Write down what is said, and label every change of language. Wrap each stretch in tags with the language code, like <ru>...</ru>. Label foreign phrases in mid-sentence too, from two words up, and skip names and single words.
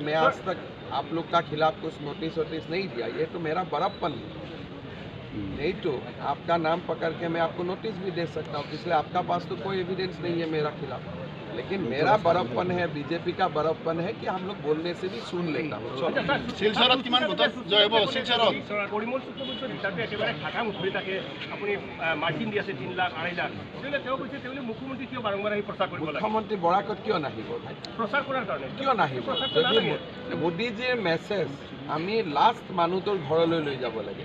<hi>मैं आज तक आप लोग का खिलाफ कुछ नोटिस नहीं दिया, ये तो मेरा बड़प्पन है। नहीं तो आपका नाम पकड़ के मैं आपको नोटिस भी दे सकता हूँ, इसलिए आपका पास तो कोई एविडेंस नहीं है मेरा खिलाफ। लेकिन मेरा बड़प्पन है, बीजेपी का बड़प्पन है कि हम लोग बोलने से भी सुन लेता हूँ।</hi> <as>শিলচৰত কিমান ভোটত জয় হ'ব? শিলচৰত পৰিমল শুক্লবৈদ্যৰ ৰিটাৰ্ণটো একেবাৰে খাটাং উঠি থাকে, আপুনি মাৰ্জিন দি আছে 3 লাখ 2.5 লাখ। গতিকে তেওঁ কৈছে তেওঁ মুখ্যমন্ত্ৰী কিয় বাৰম্বাৰ আহি প্ৰচাৰ কৰিব লাগে? মুখ্যমন্ত্ৰী বৰাকত কিয় নাহিব? প্ৰচাৰ কৰাৰ কাৰণে কিয় নাহিব? যদি মোদীজীৰ মেছেজ আমি লাষ্ট মানুহটোৰ ঘৰলৈ লৈ যাব লাগে।</as>